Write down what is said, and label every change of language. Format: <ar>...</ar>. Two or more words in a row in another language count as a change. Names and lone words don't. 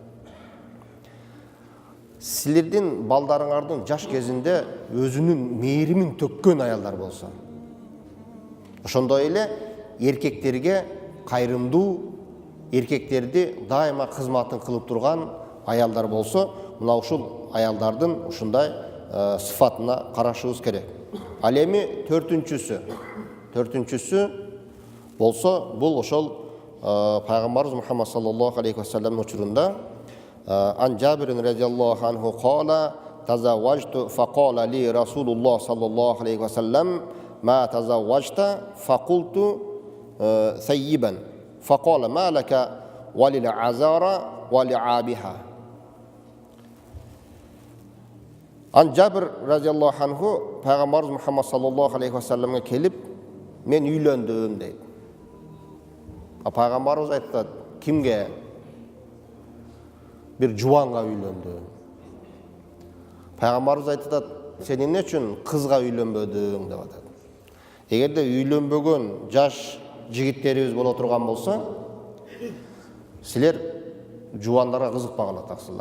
<ky>Силердин балдарыңардын жаш кезинде өзүнүн мээримин төккөн аялдар болсо, ошондой эле эркектерге кайрымдуу, эркектерди дайыма кызматын кылып турган аялдар болсо, мына ушул аялдардын ушундай сыфатына карашыбыз керек. Ал эми төртүнчүсү болсо, бул ошол Пайгамбарыбыз</ky> <ar>Мухаммад صلى الله عليه وسلم учурунда عن جابر رضي الله عنه قال تزوجت فقال لي رسول الله صلى الله عليه وسلم ما تزوجت فقلت ثيبا فقال ما لك وللعذارى ولعابها.</ar> <ky>Ан Жабир</ky> <ar>رضي الله عنه</ar> <ky>Пайгамбарыбыз Мухаммад</ky> <ar>صلى الله عليه وسلم</ar> <ky>келип, мен үйлөндүм дейт. Пайгамбарыбыз айтат, кимге? Bir жубанга үйлөндү. Пайгамбарыбыз айтат, сен эмне үчүн кызга үйлөнбөдүң деп атат. Эгерде үйлөнбөгөн жаш жигиттерибиз боло турган болсо, силер жубандарга кызыкпагыла таксылар.</ky>